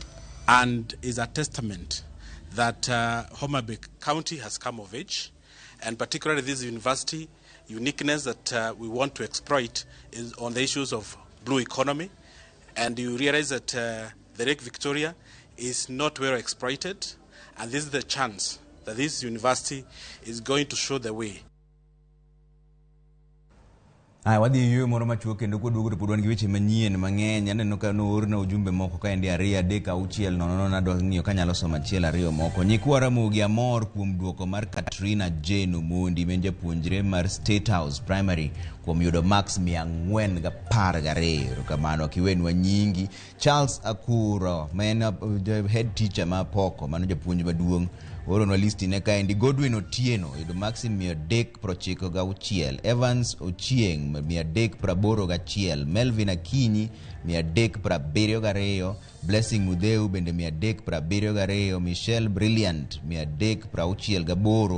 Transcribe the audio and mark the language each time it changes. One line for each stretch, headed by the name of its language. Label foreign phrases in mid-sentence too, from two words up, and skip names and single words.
English: And is a testament that Homa Bay County has come of age, and particularly this university uniqueness that we want to exploit is on the issues of blue economy. And you realize that the Lake Victoria is not well exploited, and this is the chance that this university is going to show the way.
Luo (Kenya and Tanzania): Wadhi yo moro machuo kendo koduogo to podwan gi weche manyien mang'eny. Aneno ka noorna ujumbe moko ka endi 2 3 6 nono na dwa ng'iyo kanyalo somo 1 2 moko. Nyikwa Ramogi amor kuom duoko mar Katrina Jane Omondi men japuonjre mar State House Primary kuom yudo max 412. Kamano akiwenwa nyingi. Charles Akuro men
English: head teacher
Luo (Kenya and Tanzania): ma Poko mano japuonj maduong' oronwa listi ne ka endi. Godwin Otieno yudo maxi 396. Evans Ochieng 381. Melvin Akinyi 372. Blessing Mudeu bende 372. Michelle Brilliant 368.